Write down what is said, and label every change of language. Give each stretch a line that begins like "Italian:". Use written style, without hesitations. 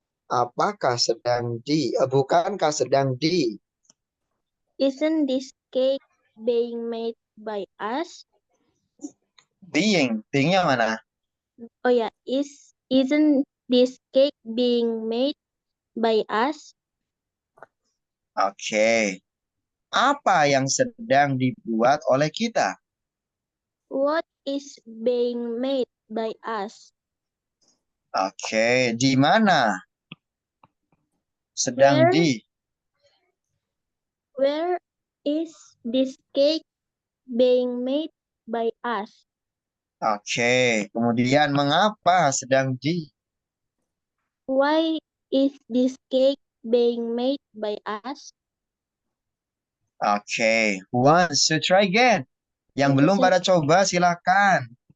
Indonesian: Apakah sedang di? Bukankah sedang di?
English: Isn't this cake being made by us?
Indonesian: Being. Beingnya mana?
English: Oh ya, isn't this cake being made by us?
Indonesian: Oke. Apa yang sedang dibuat oleh kita?
English: What is being made by us?
Indonesian: Oke. Di mana? Sedang
English: Where?
Indonesian: di.
English: Where is this cake being made by us?
Indonesian: Oke. Kemudian mengapa sedang di?
English: Why is this cake being made by us? Oke. Who wants to try again?
Indonesian: Yang belum pada coba silakan.